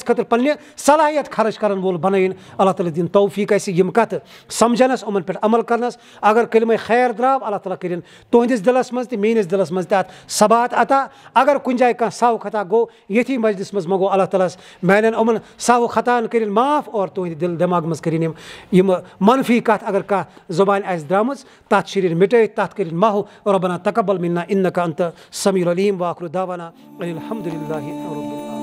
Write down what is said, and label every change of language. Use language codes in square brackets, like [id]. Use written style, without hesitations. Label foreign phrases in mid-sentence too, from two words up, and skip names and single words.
[ks] خٲطرٕ پننہِ صلٲحیت خرٕچ کرن وول بنٲیِن اللہ تعالیٰ دِیِنۍ توفیٖق اَسہِ یِم کتھٕ سمجھنس یِمن پٮ۪ٹھ عمل کرنس اگر کلمے خیر درٛاو اللہ تعالیٰ کٔرِنۍ تُہنٛدِس دِلس منٛز تہِ میٲنِس دِلس منٛز تہِ اتھ ثبات عطا اگر کُنہِ جایہِ کانٛہہ ساو خطا گوٚو ییٚتھی مجلِس منٛز منگو اللہ تعالیٰ ہس میانٮ۪ن یِمن ساو خطاہن کٔرِنۍ معاف اور تُہنٛدِ دِل دٮ۪ماغ منٛز کٔرِنۍ یِم منفی کتھ اگر کانٛہہ زبانہِ آسہِ درٛامٕژ تتھ شیٖرِنۍ مٹٲیِتھ تتھ کٔرِنۍ محو [ar] ربنا تقبل منا انك انت السميع العليم واخر دعوانا ان الحمد لله رب